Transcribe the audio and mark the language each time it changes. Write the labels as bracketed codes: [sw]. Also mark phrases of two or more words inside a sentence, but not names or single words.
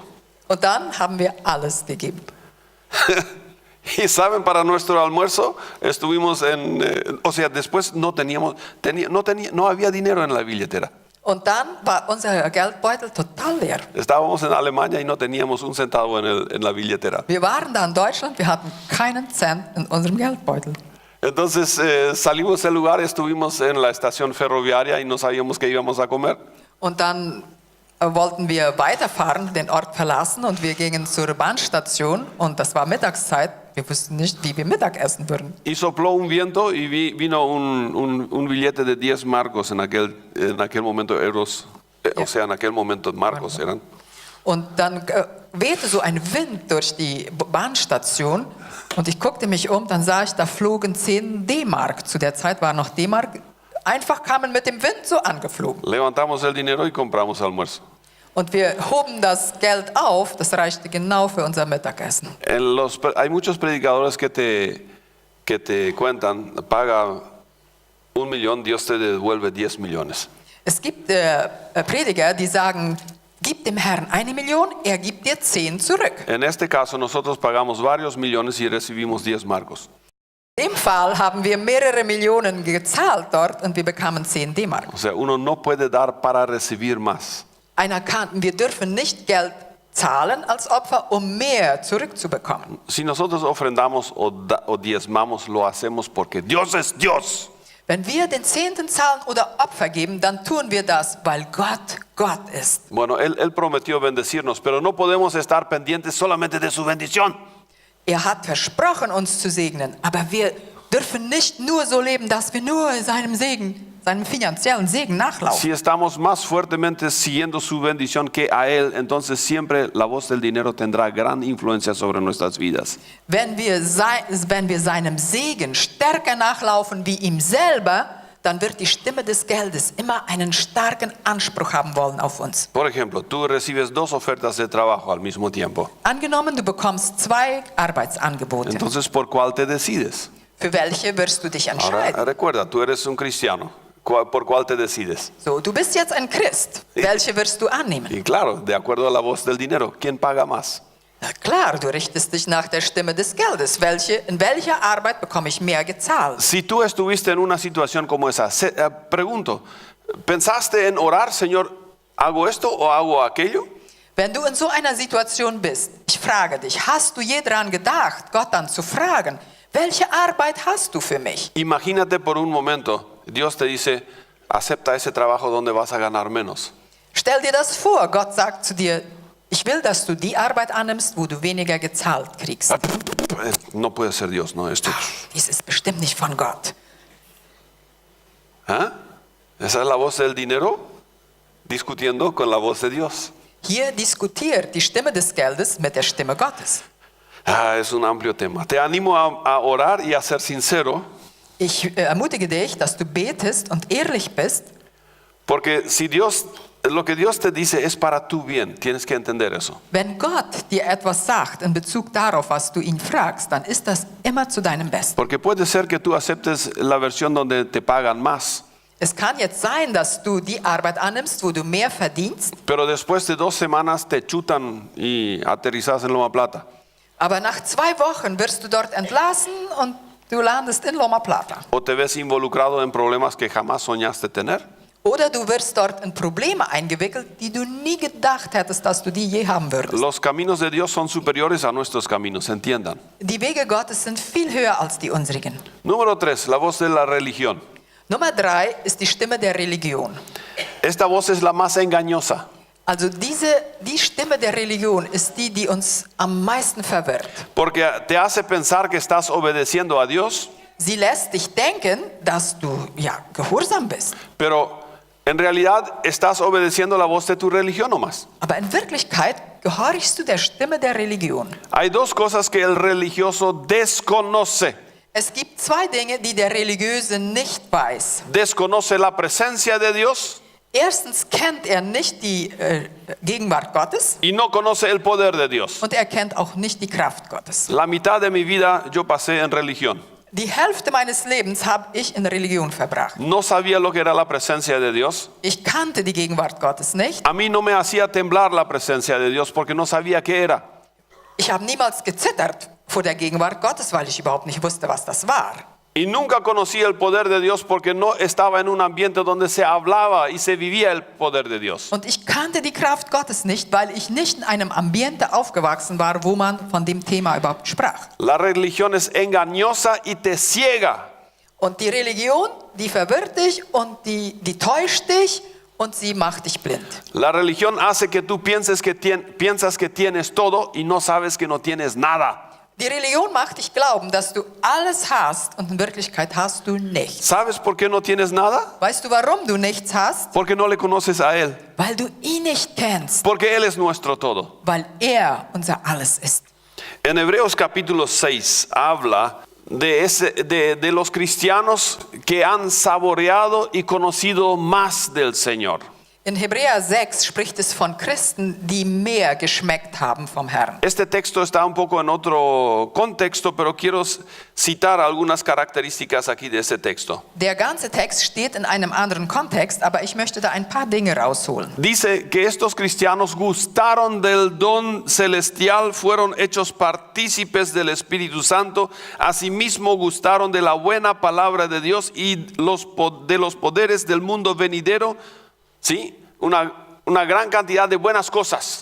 [de] Und dann haben wir alles gegeben. [es] Y saben, para nuestro almuerzo estuvimos después no había dinero en la billetera. [de] Und dann war unser Geldbeutel total leer. [es] Estábamos en Alemania y no teníamos un centavo en la billetera. [de] Wir waren da in Deutschland, wir hatten keinen Cent in unserem Geldbeutel. [es] Entonces salimos del lugar, estuvimos en la estación ferroviaria y no sabíamos qué íbamos a comer. [de] Und dann wollten wir weiterfahren, den Ort verlassen und wir gingen zur Bahnstation und das war Mittagszeit. Wir wussten nicht, wie wir Mittag essen würden. [es] Y sopló un viento y vino un billete de 10 marcos en aquel momento euros, o sea, en aquel momento marcos eran. [de] Und dann wehte so ein Wind durch die Bahnstation und ich guckte mich um, dann sah ich, da flogen 10 D-Mark. Zu der Zeit war noch D-Mark. Einfach kamen mit dem Wind so angeflogen. [es] Levantamos el dinero y compramos almuerzo. [de] Und wir hoben das Geld auf, das reichte genau für unser Mittagessen. [es] Hay muchos predicadores que te cuentan, paga 1 millón, Dios te devuelve 10 millones. [de] Es gibt Prediger, die sagen, gib dem Herrn 1 Million, er gibt dir 10 zurück. [es] En este caso nosotros pagamos varios millones y recibimos 10 marcos. [de] In dem Fall haben wir mehrere Millionen gezahlt dort und wir bekamen 10 D-Mark. [es] O sea, uno no puede dar para recibir más. [de] Wir dürfen nicht Geld zahlen als Opfer, um mehr zurückzubekommen. [es] Si nosotros ofrendamos o diezmamos, lo hacemos porque Dios es Dios. [de] Wenn wir den Zehnten zahlen oder Opfer geben, dann tun wir das, weil Gott Gott ist. [es] Bueno, él prometió bendecirnos, pero no podemos estar pendientes solamente de su bendición. [de] Er hat versprochen, uns zu segnen, aber wir dürfen nicht nur so leben, dass wir nur seinem Segen, seinem finanziellen Segen nachlaufen. [es] Si estamos más fuertemente siguiendo su bendición que a Él, entonces siempre la voz del dinero tendrá gran influencia sobre nuestras vidas. [de] Wenn wir seinem Segen stärker nachlaufen wie ihm selber, dann wird die Stimme des Geldes immer einen starken Anspruch haben wollen auf uns. [es] Por ejemplo, tú recibes 2 ofertas de trabajo al mismo tiempo. [de] Angenommen, du bekommst 2 Arbeitsangebote. [es] Entonces, ¿por cuál te decides? [de] Für welche wirst du dich [es] Ahora, [de] entscheiden? [es] recuerda, tú eres un cristiano. ¿Por cuál te decides? [de] So, du bist jetzt ein Christ. Welche wirst du annehmen? [es] Y claro, de acuerdo a la voz del dinero, ¿quién paga más? [de] Na klar, du richtest dich nach der Stimme des Geldes. In welcher Arbeit bekomme ich mehr gezahlt? [es] Si tú estuviste en una situación como esa, pregunto, ¿pensaste en orar, Señor, hago esto o hago aquello? [de] Wenn du in so einer Situation bist, ich frage dich, hast du je daran gedacht, Gott dann zu fragen, welche Arbeit hast du für mich? [es] Imagínate por un momento, Dios te dice, acepta ese trabajo donde vas a ganar menos. [de] Stell dir das vor, Gott sagt zu dir, ich will, dass du die Arbeit annimmst, wo du weniger gezahlt kriegst. [es] No puede ser Dios, no, esto. [de] Dies ist bestimmt nicht von Gott. ¿Ah? [es] Esa es la voz del dinero discutiendo con la voz de Dios. [de] Hier diskutiert die Stimme des Geldes mit der Stimme Gottes. [es] Es un amplio tema. Te animo a orar y a ser sincero. [de] Ich ermutige dich, dass du betest und ehrlich bist. [es] Porque si lo que Dios te dice es para tu bien, tienes que entender eso. [de] Wenn Gott dir etwas sagt in Bezug darauf, was du ihn fragst, dann ist das immer zu deinem Besten. [es] Porque puede ser que tú aceptes la versión donde te pagan más. [de] Es kann jetzt sein, dass du die Arbeit annimmst, wo du mehr verdienst. [es] Pero después de 2 semanas te chutan y aterrizas en Loma Plata. [de] Aber nach 2 Wochen wirst du dort entlassen und du landest in Loma Plata. [es] o te ves involucrado en problemas que jamás soñaste tener. [de] Oder du wirst dort in Probleme eingewickelt, die du nie gedacht hättest, dass du die je haben würdest. [es] Los caminos de Dios son superiores a nuestros caminos, entiendan. [de] Die Wege Gottes sind viel höher als die unsrigen. [es] Número 3, la voz de la religión. [de] Nummer 3 ist die Stimme der Religion. [es] Esta voz es la más engañosa. [de] Also die Stimme der Religion ist die, die uns am meisten verwirrt. [es] Porque te hace pensar que estás obedeciendo a Dios, [de] Sie lässt dich denken, dass du ja gehorsam bist. [es] pero en realidad estás obedeciendo la voz de tu religión nomás. [de] Aber in Wirklichkeit gehorchst du der Stimme der Religion. [es] Hay dos cosas que el religioso desconoce. [de] Es gibt zwei Dinge, die der Religiöse nicht weiß. [es] Desconoce la presencia de Dios [de] Erstens kennt er nicht die Gegenwart Gottes [es] y no conoce el poder de Dios. [de] und er kennt auch nicht die Kraft Gottes. [es] La mitad de mi vida yo pasé en religión. [de] Die Hälfte meines Lebens habe ich in Religion verbracht. [es] No sabía lo que era la presencia de Dios. [de] Ich kannte die Gegenwart Gottes nicht. [es] A mí no me hacía temblar la presencia de Dios porque no sabía qué era. [de] Ich habe niemals gezittert vor der Gegenwart Gottes, weil ich überhaupt nicht wusste, was das war. [es] Y nunca conocí el poder de Dios porque no estaba en un ambiente donde se hablaba y se vivía el poder de Dios. [de] Und ich kannte die Kraft Gottes nicht, weil ich nicht in einem Ambiente aufgewachsen war, wo man von dem Thema überhaupt sprach. [es] La religión es engañosa y te ciega. [de] Und die Religion, die verwirrt dich und die täuscht dich und sie macht dich blind. [es] La religión hace que tú pienses piensas que tienes todo y no sabes que no tienes nada. [de] Die Religion macht dich glauben, dass du alles hast und in Wirklichkeit hast du nichts. [es] ¿Sabes por qué no tienes nada? [de] Weißt du, warum du nichts hast? [es] Porque no le conoces a Él. [de] Weil du ihn nicht kennst, [es] Porque Él es nuestro todo. [de] weil er unser Alles ist. [es] En Hebreos capítulo 6 habla de los cristianos que han saboreado y conocido más del Señor. [de] In Hebräer 6 spricht es von Christen, die mehr geschmeckt haben vom Herrn. [es] Este texto está un poco en otro contexto, pero quiero citar algunas características aquí de este texto. [de] Der ganze Text steht in einem anderen Kontext, aber ich möchte da ein paar Dinge rausholen. [es] Dice que estos cristianos gustaron del don celestial, fueron hechos partícipes del Espíritu Santo, asimismo gustaron de la buena palabra de Dios y de los poderes del mundo venidero. ¿Sí? Una gran cantidad de buenas cosas.